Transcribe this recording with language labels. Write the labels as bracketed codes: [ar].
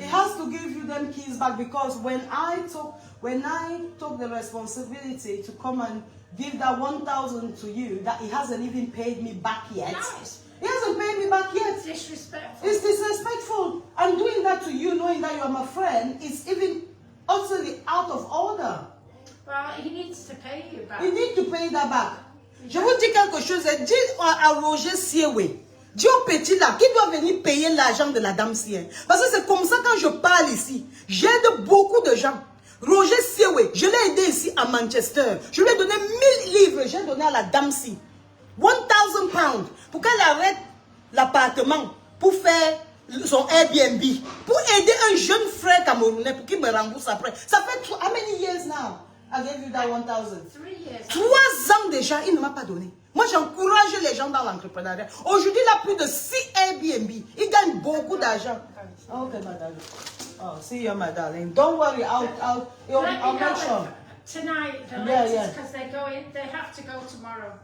[en] He has to give you them keys back because when I took the responsibility to come and give that 1,000 to you, that he hasn't even paid me back yet. Nice. He hasn't paid me back yet. It's disrespectful. It's disrespectful. And doing that to you, knowing that you are my friend, is even utterly out of order. Well, he needs to pay you back. You need to pay that back. [fr] Je vous dis quelque chose, dis à Roger Siewe, dis au petit là, qui doit venir payer l'argent de la dame Sien. Parce que c'est comme ça quand je parle ici. J'aide beaucoup de gens. Roger Siewe, je l'ai aidé ici à Manchester. Je lui ai donné 1000 livres, j'ai donné à la dame si. 1,000 pounds pour qu'elle arrête l'appartement pour faire son Airbnb. Pour aider un jeune frère camerounais pour qu'il me rembourse après. Ça fait [en] how many years now? I gave you that 1,000. 3 years. [fr] 3 ans déjà, il ne m'a pas donné. Moi, j'encourage les gens dans l'entrepreneuriat. Aujourd'hui, il a plus de 6 Airbnb. Il gagne beaucoup d'argent. [en] Ok, madame. Oh, see you, my darling. Don't worry, I'll make sure. Tonight, Yeah. because they have to go tomorrow.